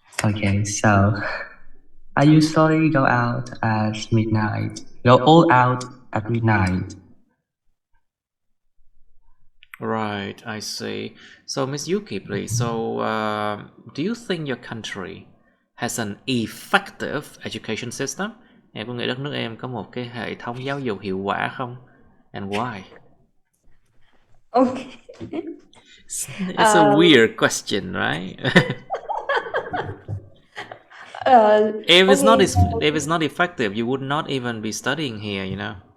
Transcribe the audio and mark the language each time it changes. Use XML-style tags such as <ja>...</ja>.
<en>Okay, so I usually go out at midnight. Go all out at midnight. Right, I see. So Miss Yuki, please. So do you think your country has an effective education system?</en> <vi>Em có nghĩ đất nước em có một cái hệ thống giáo dục hiệu quả không?</vi> <en>And why? Okay. It's a weird question, right? If Okay. it's not effective, you would not even be studying here, you know.</en>